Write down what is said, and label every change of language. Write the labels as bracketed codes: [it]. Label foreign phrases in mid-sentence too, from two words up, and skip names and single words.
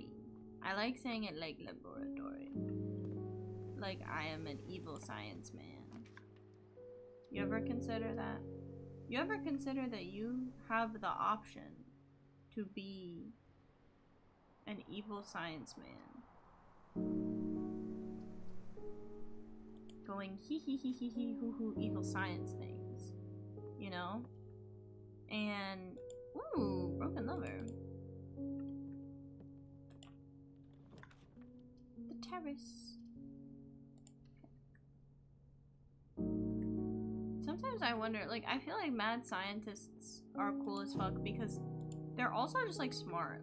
[en] I like saying it like laboratory. Like I am an evil science man. You ever consider that? You ever consider that you have the option to be an evil science man? Going hee hee hee hee hee hoo hoo evil science things. You know? And ooh, broken lever. The terrace. Sometimes I wonder, like, I feel like mad scientists are cool as fuck because they're also just, like, smart.